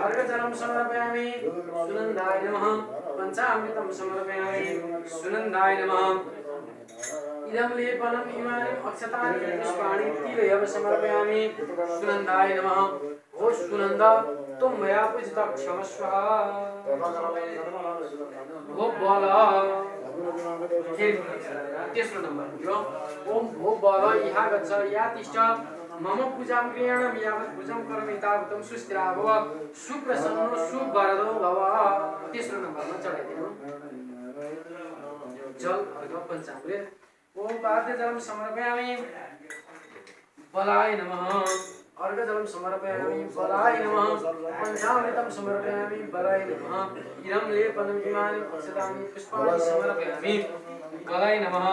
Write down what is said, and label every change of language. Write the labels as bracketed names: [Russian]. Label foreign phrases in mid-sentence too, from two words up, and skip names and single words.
[Sanskrit] अर्घजलं समर्पयामि सुनंदाय नमः। पंचामृतं समर्पयामि सुनंदाय नमः। इदं लेपनम् इमानि अक्षतानि पुष्पाणि तिलयव समर्पयामि सुनंदाय नमः। ओ सुनंद त्वं मया पूजितः क्षमस्व। [Nepali] ओ बल तेस्रो नम्बर [Sanskrit] ओम भो बल यहाँ गच्छ या तिष्ठ मम पूजां क्रियाणां यावत् पूजां करोमि तावत् सुस्थिराव सुप्रसन्नो सुवरदो भव। [Nepali] तेस्रो नम्बरमा चढाइदिनु जल अर्घ पंचामृत। [Sanskrit] ओम पादजलं समर्पयामि बलाय नमः। अर्घजलं समर्पयामि बलाय नमः। पंचामृतं समर्पयामि बलाय नमः। इदं लेपनम् इमानि अक्षतानि पुष्पाणि समर्पयामि बलाय नमः।